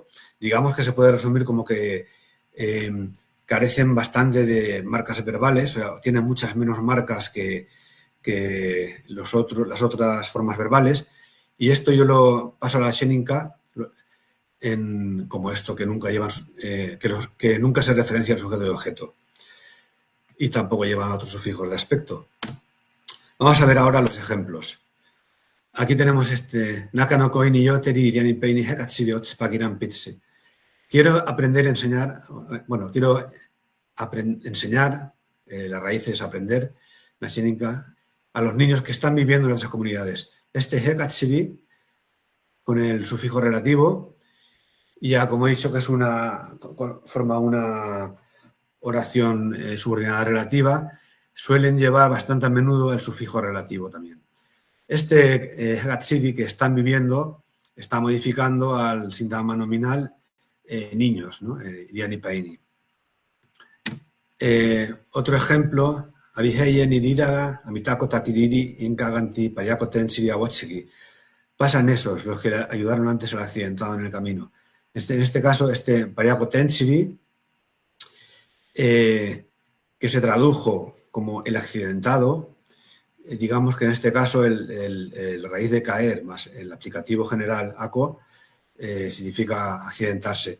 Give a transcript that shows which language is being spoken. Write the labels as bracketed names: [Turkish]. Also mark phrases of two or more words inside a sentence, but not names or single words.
[Spanish] Digamos que se puede resumir como que carecen bastante de marcas verbales, o sea, tienen muchas menos marcas que las otras formas verbales, y esto yo lo paso a la Sheninka como esto, que nunca llevan, que nunca se referencia al sujeto de objeto, y tampoco llevan otros sufijos de aspecto. Vamos a ver ahora los ejemplos. Aquí tenemos [Asháninka] Naka no koi ni yoteri iriani pei ni hekatsiri otsupakiran pitsi. [Spanish] Quiero enseñar, la raíz es aprender, la Sheninka, a los niños que están viviendo en nuestras comunidades. Este hekatsiri, con el sufijo relativo, ya como he dicho que forma una oración subordinada relativa, suelen llevar bastante a menudo el sufijo relativo también. Este hekatsiri que están viviendo está modificando al sintagma nominal niños, ¿no? [Asháninka] Iriani paini. [Spanish] Otro ejemplo, [Asháninka] Abiheye ni diraga, amitako takiriri, inkaganti, payako tensiri awotsiki. [Spanish] Pasan esos, los que ayudaron antes al accidentado en el camino. En este caso, [Asháninka] payako tensiri, [Spanish] que se tradujo como el accidentado, digamos que en este caso el raíz de caer más el aplicativo general ako significa accidentarse.